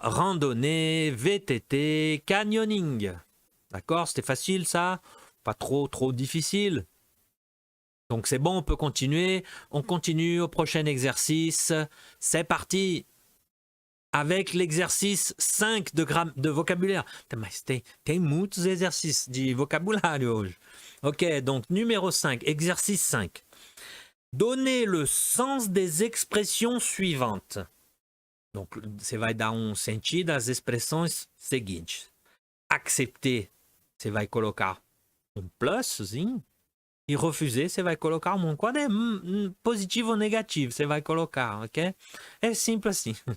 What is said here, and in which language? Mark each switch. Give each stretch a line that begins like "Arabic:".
French: Randonnée, VTT, canyoning. D'accord? C'était facile, ça? Pas trop difficile. Donc c'est bon, on peut continuer. On continue au prochain exercice. C'est parti avec l'exercice 5 de vocabulaire.
Portuguese: Mas tem muitos exercícios de vocabulário hoje.
French: Ok, donc numéro 5, exercice 5. Donnez le sens des expressions suivantes. Donc,
Portuguese: você vai dar sentido às expressões seguintes. Accepter, você vai colocar pluszinho. E refuser, você vai colocar Quando é positivo ou negativo, você vai colocar, ok? É simples assim.